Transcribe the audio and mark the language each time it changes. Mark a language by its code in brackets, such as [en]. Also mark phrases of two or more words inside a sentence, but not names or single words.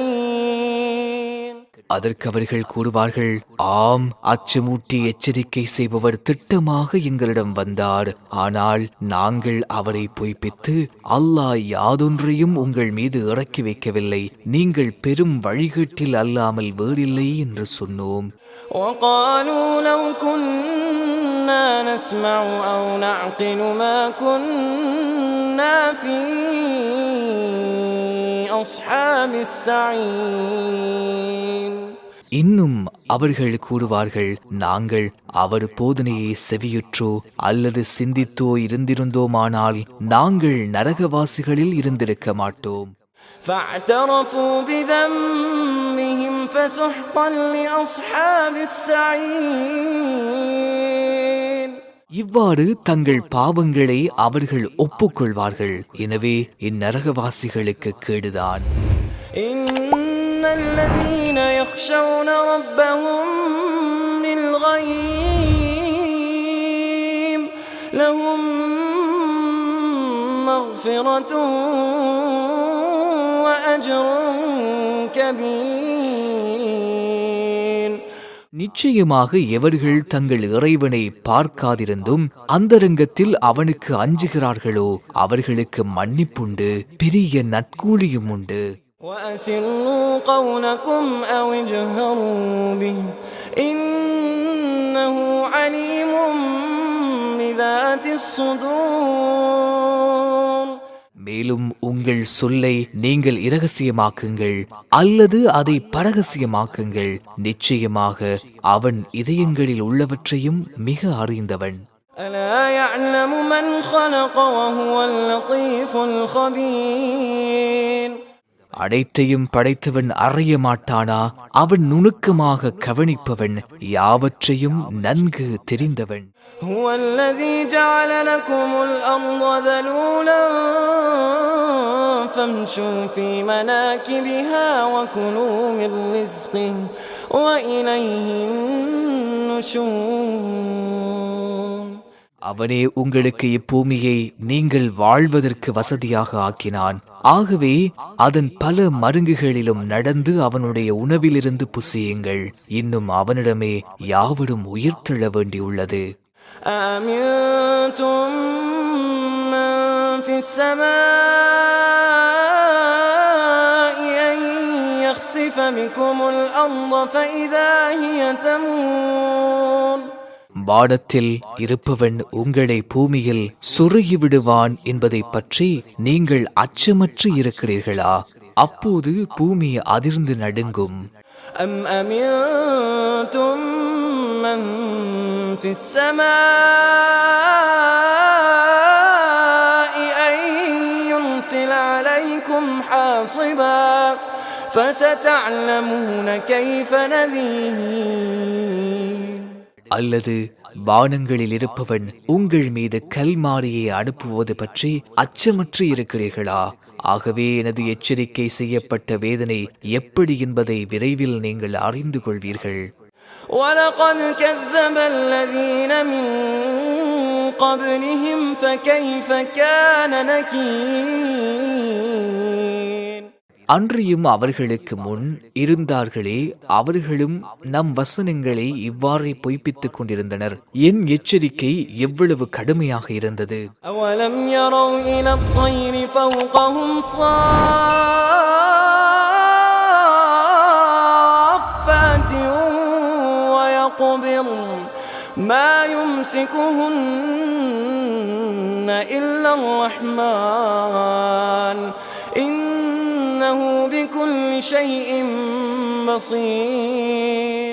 [ta] அதற்கு அவர்கள் கூறுவார்கள், ஆம், அச்சமூட்டி எச்சரிக்கை செய்பவர் திட்டமாக எங்களிடம் வந்தார். ஆனால் நாங்கள் அவரை பொய்ப்பித்து அல்லாஹ் யாதொன்றையும் உங்கள் மீது இறக்கி வைக்கவில்லை, நீங்கள் பெரும் வழிகேட்டில் அல்லாமல் வேறில்லை என்று சொன்னோம். [ar] وقالوا لو كنا نسمع أو نعقل ما كنا في أصحاب السعير. [ta] இன்னும் அவர்கள் கூறுவார்கள், நாங்கள் அவர் போதனையை செவியுற்றோ அல்லது சிந்தித்தோ இருந்திருந்தோமானால் நாங்கள் நரகவாசிகளில் இருந்திருக்க மாட்டோம். [ar] فاعترفوا بذنبهم فسحقا لأصحاب السعير. [ta] இவ்வாறு தங்கள் பாவங்களை அவர்கள் ஒப்புக்கொள்வார்கள். எனவே இந்நரகவாசிகளுக்கு கேடுதான். [ar] إن الذين يخشون ربهم بالغيب لهم مغفرة وأجر كبير. [ta] நிச்சயமாக எவர்கள் தங்கள் இறைவனை பார்க்காதிருந்தும் அந்தரங்கத்தில் அவனுக்கு அஞ்சுகிறார்களோ அவர்களுக்கு மன்னிப்புண்டு, பெரிய நற்கூலியும் உண்டு. [ar] وأسروا قولكم أو اجهروا به إنه عليم بذات الصدور. [ta] மேலும் உங்கள் சொல்லை நீங்கள் இரகசியமாக்குங்கள் அல்லது அதை பரகசியமாக்குங்கள். நிச்சயமாக அவன் இதயங்களில் உள்ளவற்றையும் மிக அறிந்தவன். [ar] ألا يعلم من خلق وهو اللطيف الخبير. [ta] அனைத்தையும் படைத்தவன் அறிய மாட்டானா? அவன் நுணுக்கமாக கவனிப்பவன், யாவற்றையும் நன்கு தெரிந்தவன். [ar] هو الذي جعل لكم الأرض ذلولا فامشوا في مناكبها وكلوا من رزقه وإليه النشور. [ta] அவனே உங்களுக்கு இப்பூமியை நீங்கள் வாழ்வதற்கு வசதியாக ஆக்கினான். ஆகவே அதன் பல மருங்குகளிலும் நடந்து அவனுடைய உணவிலிருந்து புசியுங்கள். இன்னும் அவனிடமே யாவரும் உயிர்த்தெழ வேண்டியுள்ளது. [ar] أأمنتم من في السماء أن يخسف بكم الأرض فإذا هي تمور. [ta] வானத்தில் இருப்பவன் உங்களை பூமியில் சொருகி விடுவான் என்பதை பற்றி நீங்கள் அச்சமற்று இருக்கிறீர்களா? அப்போது பூமி அதிர்ந்து நடுங்கும். [ar] أم أمنتم من في السماء أن يرسل عليكم حاصبا فستعلمون كيف نذير. [ta] அல்லது வானங்களில் இருப்பவன் உங்கள் மீது கல்மாரியை அனுப்புவது பற்றி அச்சமற்று இருக்கிறீர்களா? ஆகவே எனது எச்சரிக்கை செய்யப்பட்ட வேதனை எப்படி என்பதை விரைவில் நீங்கள் அறிந்து கொள்வீர்கள். [ar] وَلَقَدْ كَذَّبَ الَّذِينَ مِن قَبْلِهِمْ فَكَيْفَ كَانَ نَكِيرٌ. [ta] அன்றியும் அவர்களுக்கு முன் இருந்தார்களே, அவர்களும் நம் வசனங்களை இவ்வாறே பொய்ப்பித்துக் கொண்டிருந்தனர். என் எச்சரிக்கை எவ்வளவு கடுமையாக இருந்தது. [ar] أَوَلَمْ يَرَوْا إِلَى الطَّيْرِ فَوْقَهُمْ صَافَّاتٍ وَيَقْبِضْنَ مَا يُمْسِكُهُنَّ إِلَّا الرَّحْمَنُ إِنَّهُ بِكُلِّ شَيْءٍ بَصِيرٌ.